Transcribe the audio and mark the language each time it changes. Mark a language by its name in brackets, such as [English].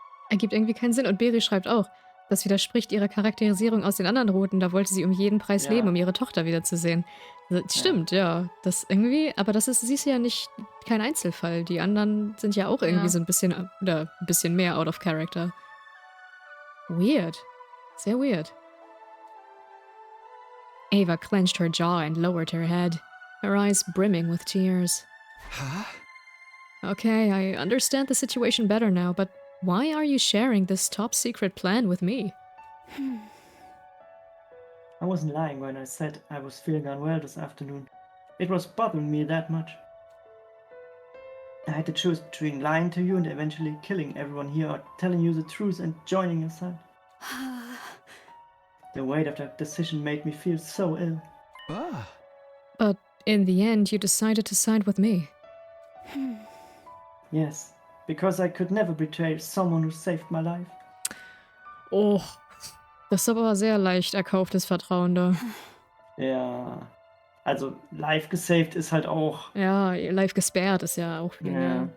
[German] Ergibt irgendwie keinen Sinn. Und Beri schreibt auch, das widerspricht ihrer Charakterisierung aus den anderen Routen. Da wollte sie um jeden Preis Ja. leben, um ihre Tochter wiederzusehen. Also, stimmt, ja. Das irgendwie, aber sie ist ja nicht kein Einzelfall. Die anderen sind ja auch irgendwie Ja. so ein bisschen, oder ein bisschen mehr [English] out of character. [German] Weird. Sehr weird. [English] Ava clenched her jaw and lowered her head, her eyes brimming with tears. Okay, I understand the situation better now, but why are you sharing this top secret plan with me? I wasn't lying when I said I was feeling unwell this afternoon. It was bothering me that much. I had to choose between lying to you and eventually killing everyone here or telling you the truth and joining your side. The weight of that decision made me feel so ill. But in the end, you decided to side with me. Yes, because I could never betray someone who saved my life. [German] Oh, das ist aber sehr leicht erkauftes Vertrauen da. Ja, also live gesaved ist halt auch. Ja, live gesperrt ist ja auch viel mehr.